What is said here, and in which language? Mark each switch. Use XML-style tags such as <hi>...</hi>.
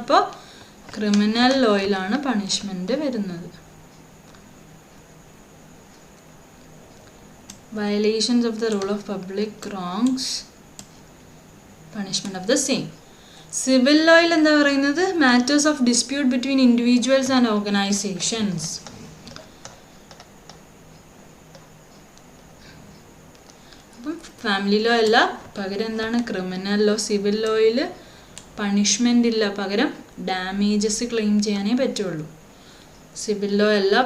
<ml>അപ്പോൾ criminal ലോയിലാണ് punishment വരുന്നത്.</ml> <en>violations of the rule of public wrongs, punishment of the same.</en> <ml>Civil ലോയിൽ എന്താ പറയുന്നത്?</ml> <en>Matters of dispute between individuals and organisations.</en> <ml>അപ്പം family law അല്ല, പകരം എന്താണ്? Criminal law. സിവിൽ ലോയിൽ പണിഷ്മെൻ്റ് ഇല്ല, പകരം ഡാമേജസ് ക്ലെയിം ചെയ്യാനേ പറ്റുള്ളൂ. സിവിൽ ലോ അല്ല.</ml>